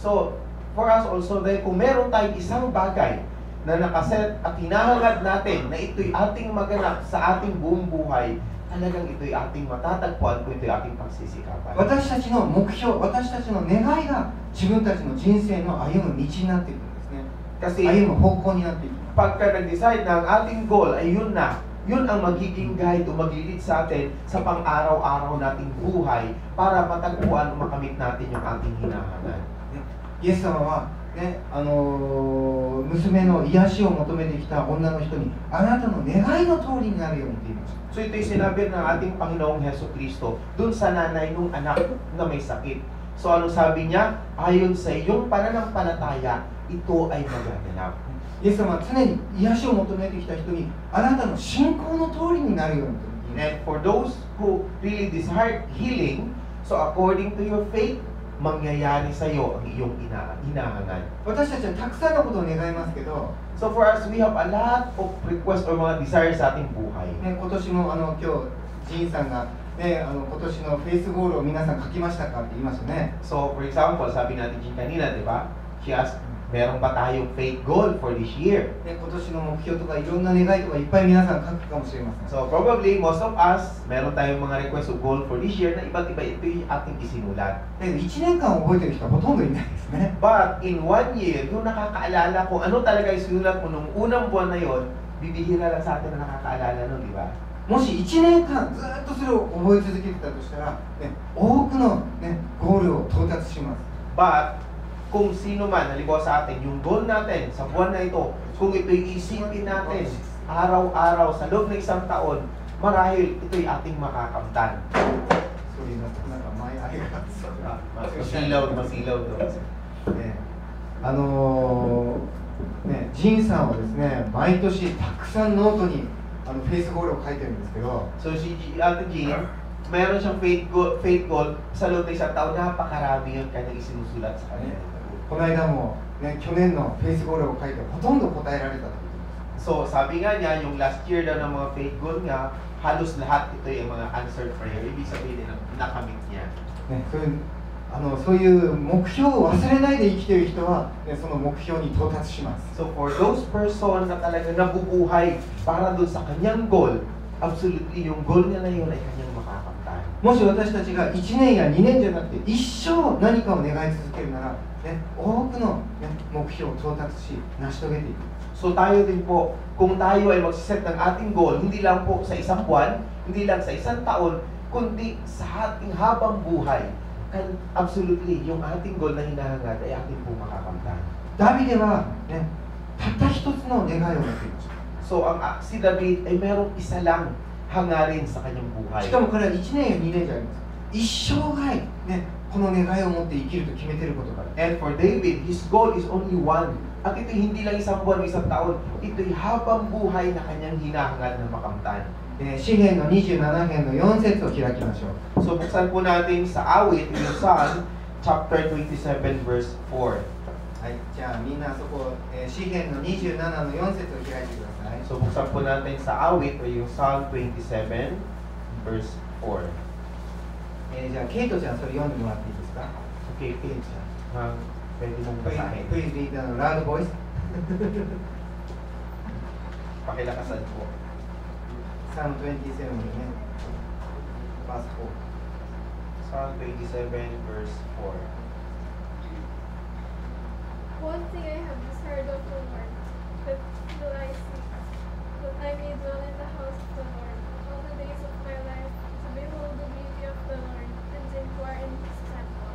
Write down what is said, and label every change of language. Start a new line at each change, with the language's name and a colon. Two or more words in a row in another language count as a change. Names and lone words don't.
English: So, for us also,
Filipino: dahil kung meron tayong isang bagay na nakaset at hinahangad natin na ito'y ating maganap sa ating buong buhay, talagang ito'y ating matatagpuan kung ito'y ating pagsisikapan.
Japanese: 私たちの目標、私たちの願いが自分たちの人生の歩む道になっていくんですね。
Filipino: Kasi
Japanese: 歩む方向になっていきます。
Filipino: pagka nag-decide na ang ating goal ay yun na, yun ang magiging guide o maglilid sa atin sa pang-araw-araw nating buhay para matagpuan o makamit natin yung ating hinahangad.
Japanese: イエス様は、ね、娘の癒しを求めてきた女の人に、あなたの願いの通りになるようにと言いました。
Filipino: So ito'y sinabi ng ating Panginoong Heso Kristo dun sa nanay nung anak na may sakit. So ano sabi niya? Ayon sa iyong pananampalataya, ito ay magaganap.
Japanese: イエス様は常に癒しを求めてきた人に、あなたの信仰の通りになるようにと言いました。
English: And for those who really desire healing, so according to your faith,
Filipino: mangyayari sa iyo ang iyong hinahangad.
Japanese: 私たちはたくさんのことを願いますけど、
English: So for us, we have a lot of requests or
Filipino: mga desires sa ating buhay.
Japanese: ね、今年も今日ジーンさんが、ね、今年のフェイスゴールを皆さん書きましたかって言いましたね。
English: So for example,
Filipino: sabi natin Jean kanina, di ba?
English: She asked,
Filipino: meron ba tayong
English: faith goal for this year?
Japanese: ね、今年の目標とかいろんな願いとかいっぱい皆さん書くかもしれません。
English: So probably most of us,
Filipino: meron tayong mga request o goal
English: for this year
Filipino: na iba't iba ito yung ating isinulat.
Japanese: だけど1年間覚えてる人はほとんどいないですね。
English: But in 1 year,
Filipino: yung nakakaalala kung ano talaga yung sinulat mo nung unang buwan na yon, bibihira lang sa atin na nakakaalala nun, di ba?
Japanese: もし1年間ずっとそれを覚え続けてたとしたら、ね、多くの、ね、ゴールを到達します。
English: But,
Filipino: kung sino man, halimbawa sa atin, yung goal natin sa buwan na ito, kung ito'y isipin natin araw-araw sa loob ng isang taon, marahil ito'y ating makakamtan.
Japanese: そういうなんか前あれが
Filipino: Masilaw to.
Japanese: ね、ね、ジンさんはですね、毎年たくさんノートにフェイスゴールを書いてるんですけど、
Filipino: So si Ate Jean, mayroon siyang
English: faith goal
Filipino: sa loob ng isang taon, napakarami yung kanyang isinusulat sa kanya.
Japanese: この間も、ね、去年のフェイスゴールを書いてほとんど答えられたと。
Filipino: So sabi nga niya, yung
English: last year
Filipino: daw ng mga
English: faith goal
Filipino: niya, halos lahat ito yung mga
English: answered prayer.
Filipino: Ibig sabihin na nakamit niya.
Japanese: ね、そういう目標を忘れないで生きている人は、ね、その目標に到達します。
English: So for those person
Filipino: na talaga nabubuhay para doon sa kanyang goal, absolutely yung goal niya na yun ay kanyang makakamtan.
Japanese: もし私たちが1年や2年じゃなくて一生何かを願い続けるなら、ね、多くの、ね、目標を到達し成し遂げていく。
Filipino: So tayo din po, kung tayo ay magsiset ng ating goal, hindi lang po sa isang buwan, hindi lang sa isang taon, kundi sa ating habang buhay, absolutely, yung ating goal na hinahangad ay ating po makakamtan.
Japanese: ダビデは、ね、たった一つの願いを持っていました。
Filipino: So si David ay merong isa lang hangarin sa kanyang buhay.
Japanese: しかも彼は1年や2年じゃありません。一生涯、ね、この願いを持って生きると決めていることから。
English: And for David, his goal is only one.
Filipino: At ito'y hindi lang isang buwan o isang taon, ito'y habang buhay na kanyang hinahangad na makamtan.
Japanese: 詩編の27編の4節を開きましょう。
Filipino: So buksan po natin sa awit, yung
English: Psalm, chapter 27, verse 4.
Japanese: はい、じゃあみんなそこ、詩編の27の4節を開いてください。
Filipino: So buksan po natin sa awit, o yung
English: Psalm 27, verse 4.
Japanese: じゃあケイトちゃんそれ読んでもらっていいですか？
Filipino: Okay, Page. Pwede mong basahin.
English: Please read the loud voice.
Filipino: Pakilakasan po.
English: Psalm 27 ね。verse 4. Psalm 27, verse 4. One thing I have desired of the Lord, that will I seek, that I may dwell in the house of the Lord all the days of my life, to behold the beauty of the Lord, and to inquire in his temple.